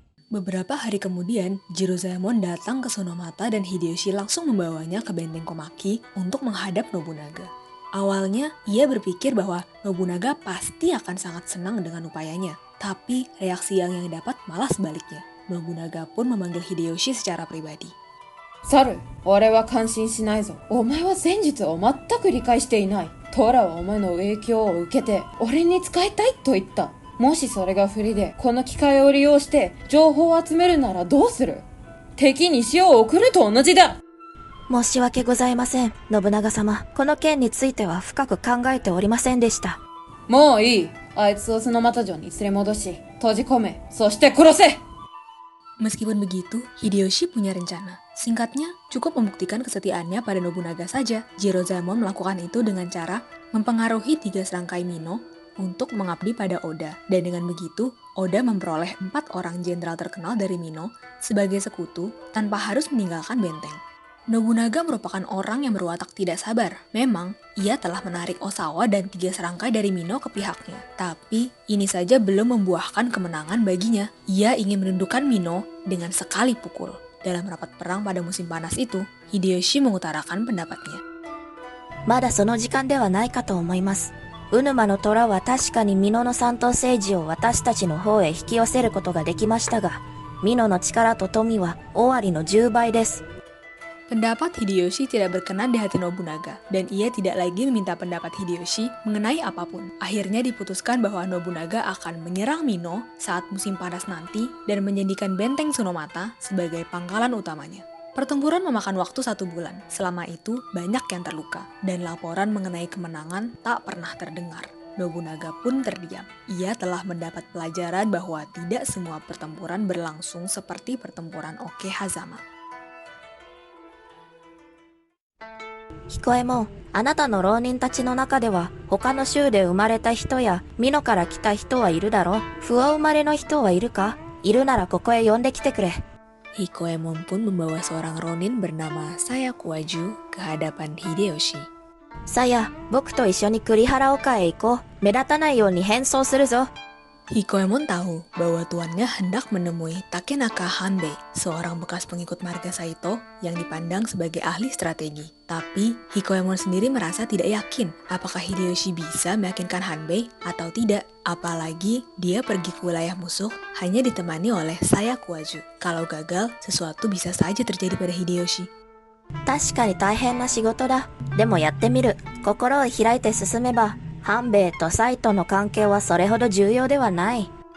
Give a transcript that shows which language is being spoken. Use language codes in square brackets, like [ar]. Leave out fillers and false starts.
[id] Beberapa hari kemudian, Jirozaemon datang ke Tsunomata dan Hideyoshi langsung membawanya ke benteng Komaki untuk menghadap Nobunaga. Awalnya, ia berpikir bahwa Nobunaga pasti akan sangat senang dengan upayanya. Tapi, reaksi yang dapat malah sebaliknya. Nobunaga pun memanggil Hideyoshi secara pribadi. [ja] サル、俺は感心しないぞ。お前は戦術を全く理解していない。トラはお前の影響を受けて、俺に使いたいと言った。もしそれが不利で、この機会を利用して情報を集めるならどうする？敵に塩を送ると同じだ。申し訳ございません、信長様。この件については深く考えておりませんでした。もういい。あいつをその又城に連れ戻し、閉じ込め、そして殺せ。 [id] Meskipun begitu, Hideyoshi punya rencana. Singkatnya, cukup membuktikan kesetiaannya pada Nobunaga saja. Jirozaemon melakukan itu dengan cara mempengaruhi 3 serangkai Mino untuk mengabdi pada Oda. Dan dengan begitu, Oda memperoleh 4 orang jenderal terkenal dari Mino sebagai sekutu tanpa harus meninggalkan benteng. Nobunaga merupakan orang yang berwatak tidak sabar. Memang, ia telah menarik Osawa dan 3 serangkai dari Mino ke pihaknya. Tapi, ini saja belum membuahkan kemenangan baginya. Ia ingin menundukkan Mino dengan sekali pukul. Dalam rapat perang pada musim panas itu, Hideyoshi mengutarakan pendapatnya. [ja] まだその時間ではないかと思います。うぬまの虎は確かに美濃の三等政治を私たちの方へ引き寄せることができましたが、美濃の力と富は尾張の10倍です。 [id] Pendapat Hideyoshi tidak berkenan di hati Nobunaga, dan ia tidak lagi meminta pendapat Hideyoshi mengenai apapun. Akhirnya diputuskan bahwa Nobunaga akan menyerang Mino saat musim panas nanti dan menjadikan benteng Tsunomata sebagai pangkalan utamanya. Pertempuran memakan waktu 1 bulan. Selama itu, banyak yang terluka, dan laporan mengenai kemenangan tak pernah terdengar. Nobunaga pun terdiam. Ia telah mendapat pelajaran bahwa tidak semua pertempuran berlangsung seperti pertempuran Okehazama. [ja] 彦右衛門、あなたの浪人たちの中では、他の州で生まれた人や、美濃から来た人はいるだろう。不和生まれの人はいるか？いるならここへ呼んできてくれ。 [id] Hikoemon pun membawa seorang ronin bernama Sayakuaju ke hadapan Hideyoshi. [ja] さや、僕と一緒に栗原丘へ行こう。目立たないように変装するぞ。 [id] Hikoemon tahu bahwa tuannya hendak menemui Takenaka Hanbei, seorang bekas pengikut marga Saito yang dipandang sebagai ahli strategi. Tapi Hikoemon sendiri merasa tidak yakin apakah Hideyoshi bisa meyakinkan Hanbei atau tidak. Apalagi dia pergi ke wilayah musuh hanya ditemani oleh Sayakuaju. Kalau gagal, sesuatu bisa saja terjadi pada Hideyoshi. [ja] 確かに大変な仕事だ。でもやってみる。心を開いて進めば、半兵衛とサイとの関係はそれほど重要ではない。